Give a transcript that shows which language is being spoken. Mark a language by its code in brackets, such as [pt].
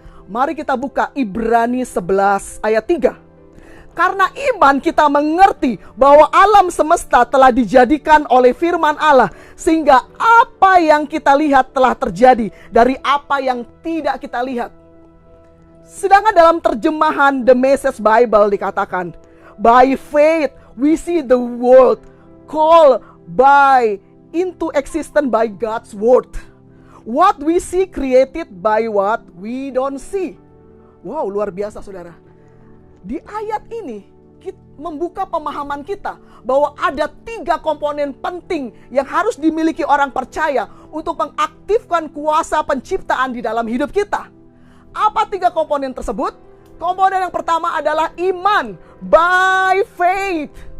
[id] Mari kita buka Ibrani 11 ayat 3. Karena iman kita mengerti bahwa alam semesta telah dijadikan oleh firman Allah, sehingga apa yang kita lihat telah terjadi dari apa yang tidak kita lihat. Sedangkan dalam terjemahan The Message Bible dikatakan, [en] by faith we see the world called by into existence by God's word. What we see created by what we don't see. [id] Wow, luar biasa saudara. Di ayat ini membuka pemahaman kita bahwa ada 3 komponen penting yang harus dimiliki orang percaya untuk mengaktifkan kuasa penciptaan di dalam hidup kita. Apa 3 komponen tersebut? Komponen yang pertama adalah iman, by faith.